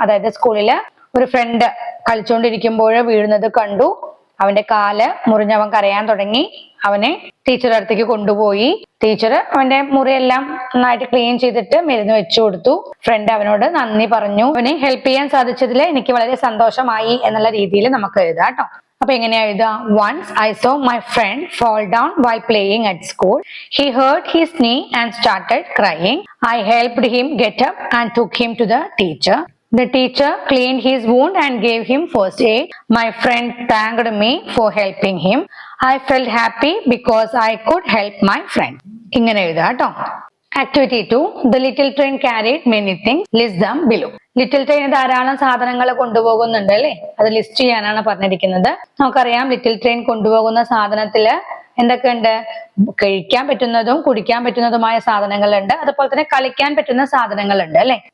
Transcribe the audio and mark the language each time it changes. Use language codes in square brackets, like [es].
[ml] അതായത് സ്കൂളില് ഒരു ഫ്രണ്ട് കളിച്ചുകൊണ്ടിരിക്കുമ്പോൾ വീഴുന്നത് കണ്ടു, അവന്റെ കാല് മുറിഞ്ഞവൻ കരയാൻ തുടങ്ങി. അവനെ ടീച്ചറുടെ അടുത്തേക്ക് കൊണ്ടുപോയി. ടീച്ചർ അവന്റെ മുറിയെല്ലാം നന്നായിട്ട് ക്ലീൻ ചെയ്തിട്ട് മരുന്ന് വെച്ചു കൊടുത്തു. ഫ്രണ്ട് അവനോട് നന്ദി പറഞ്ഞു. അവനെ ഹെൽപ്പ് ചെയ്യാൻ സാധിച്ചതിൽ എനിക്ക് വളരെ സന്തോഷമായി എന്നുള്ള രീതിയിൽ നമുക്ക് എഴുതാം കേട്ടോ. അപ്പൊ എങ്ങനെയാ എഴുതാ? [en] Once I saw my friend fall down while playing at school. He hurt his knee and started crying. I helped him get up and took him to the teacher. The teacher cleaned his wound and gave him first aid. My friend thanked me for helping him. I felt happy because I could help my friend. [ml] ഇങ്ങനെ എഴുതാ കേട്ടോ. [en] Activity 2 the little train carried many things, list them below. [ml] Little train ധാരാളം സാധനങ്ങൾ കൊണ്ടുപോകുന്നുണ്ട് അല്ലെ, അത് list ചെയ്യാനാണ് പറഞ്ഞിരിക്കുന്നത്. നമുക്കറിയാം ലിറ്റിൽ ട്രെയിൻ കൊണ്ടുപോകുന്ന സാധനത്തില് എന്തൊക്കെയുണ്ട്? കഴിക്കാൻ പറ്റുന്നതും കുടിക്കാൻ പറ്റുന്നതുമായ സാധനങ്ങളുണ്ട്, അതുപോലെ തന്നെ കളിക്കാൻ പറ്റുന്ന സാധനങ്ങളുണ്ട് അല്ലെ.